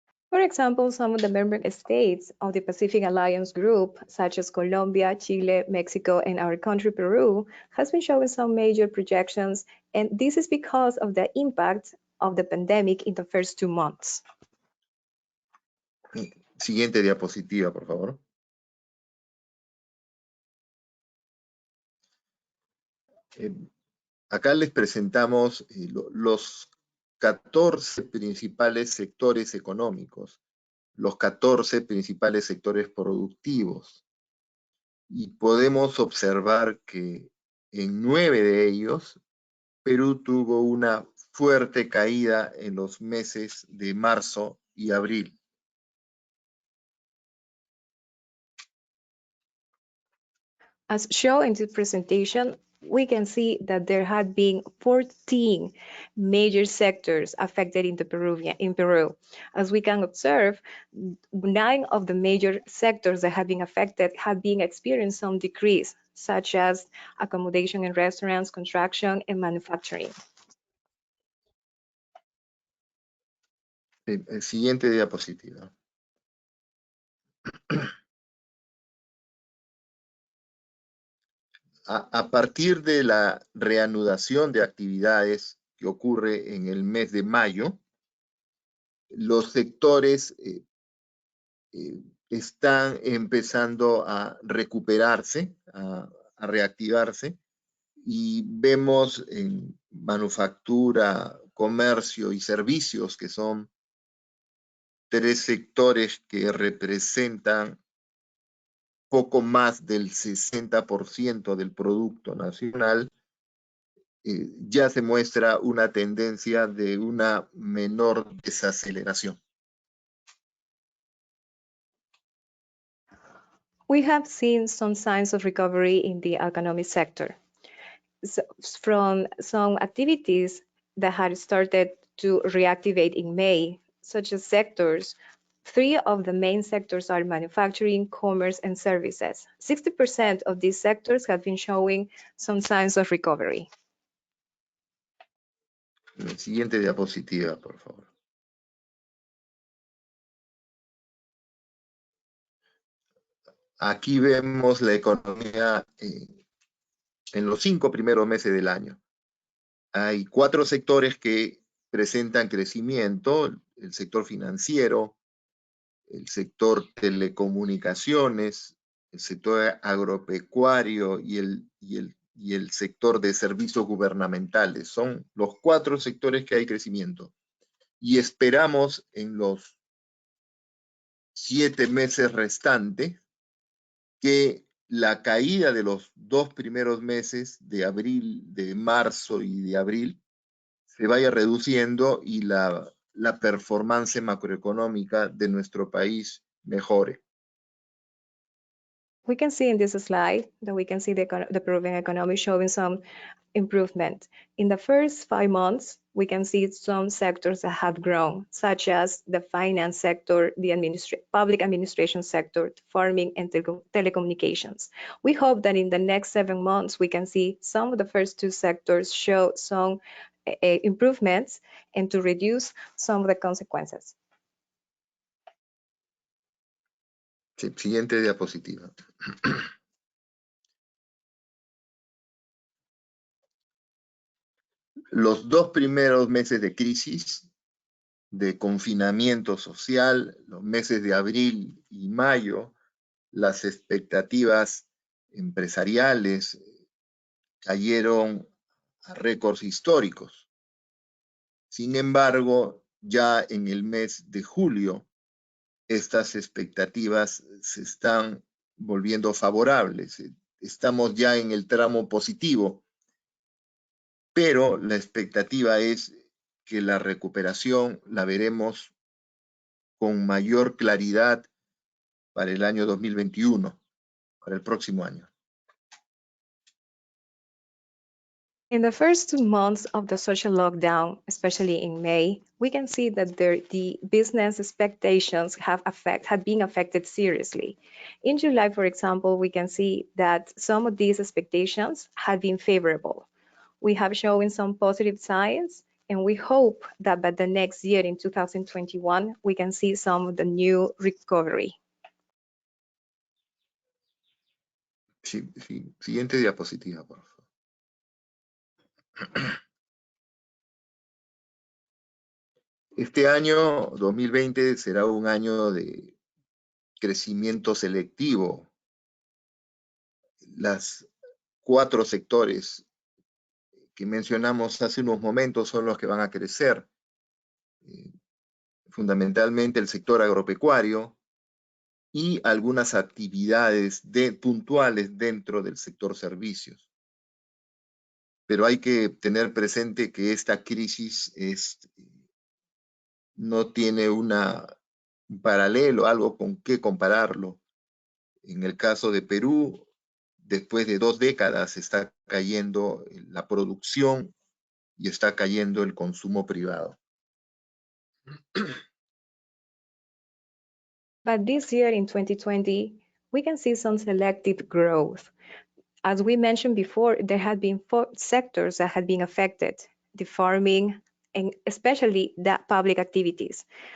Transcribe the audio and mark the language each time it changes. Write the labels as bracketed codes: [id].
[en] For example, some of the member states of the Pacific Alliance Group, such as Colombia, Chile, Mexico, and our country, Peru, has been showing some major projections, and this is because of the impact of the pandemic in the first 2 months. [es] Siguiente diapositiva, por favor. Acá les presentamos los 14 principales sectores económicos, los 14 principales sectores productivos. Y podemos observar que en 9 de ellos, Perú tuvo una fuerte caída en los meses de marzo y abril. [en] As shown in this presentation, we can see that there had been 14 major sectors affected in Peru. As we can observe, 9 of the major sectors that have been affected have been experiencing some decrease, such as accommodation and restaurants, construction, and manufacturing. [es] Siguiente diapositiva. A partir de la reanudación de actividades que ocurre en el mes de mayo, los sectores están empezando a recuperarse, a reactivarse, y vemos en manufactura, comercio y servicios, que son 3 sectores que representan poco más del 60% del Producto Nacional, ya se muestra una tendencia de una menor desaceleración. [en] We have seen some signs of recovery in the economic sector. So from some activities that had started to reactivate in May, such as sectors, 3 of the main sectors are manufacturing, commerce, and services. 60% of these sectors have been showing some signs of recovery. [es] Siguiente diapositiva, por favor. Aquí vemos la economía en los 5 primeros meses del año. Hay 4 sectores que presentan crecimiento: el sector financiero, el sector telecomunicaciones, el sector agropecuario y el y el sector de servicios gubernamentales. Son los 4 sectores que hay crecimiento. Y esperamos en los 7 meses restantes que la caída de los 2 primeros meses de abril, de marzo y de abril se vaya reduciendo y la performance macroeconómica de nuestro país mejore. [en] We can see in this slide that we can see the Peruvian economy showing some improvement. In the first 5 months, we can see some sectors that have grown, such as the finance sector, the public administration sector, farming, and telecommunications. We hope that in the next 7 months, we can see some of the first 2 sectors show some improvements and to reduce some of the consequences. [es] Sí, siguiente diapositiva. Los 2 primeros meses de crisis, de confinamiento social, los meses de abril y mayo, las expectativas empresariales cayeron a récords históricos. Sin embargo, ya en el mes de julio, estas expectativas se están volviendo favorables. Estamos ya en el tramo positivo, pero la expectativa es que la recuperación la veremos con mayor claridad para el año 2021, para el próximo año. [en] In the first 2 months of the social lockdown, especially in May, we can see that the business expectations have been affected seriously. In July, for example, we can see that some of these expectations have been favorable. We have shown some positive signs, and we hope that by the next year, in 2021, we can see some of the new recovery. [es] Sí, siguiente diapositiva, por favor. Este año 2020 será un año de crecimiento selectivo. Las 4 sectores que mencionamos hace unos momentos son los que van a crecer. Fundamentalmente el sector agropecuario y algunas actividades puntuales dentro del sector servicios. Pero hay que tener presente que esta crisis no tiene un paralelo, algo con qué compararlo. En el caso de Perú, después de 2 décadas está cayendo la producción y está cayendo el consumo privado. [en] But this year, in 2020, we can see some selective growth. As we mentioned before, there had been 4 sectors that had been affected: the farming and especially the public activities.